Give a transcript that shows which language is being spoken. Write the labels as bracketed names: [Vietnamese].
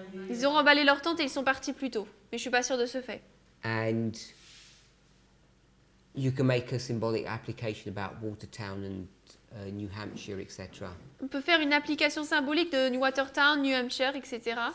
[French] ils ont remballé leur tente et ils sont partis plus tôt. Mais je suis pas sûre de ce fait. [English] And you can make a symbolic application about Watertown and New Hampshire, etc. [French] On peut faire une application symbolique de Watertown, New Hampshire, etc.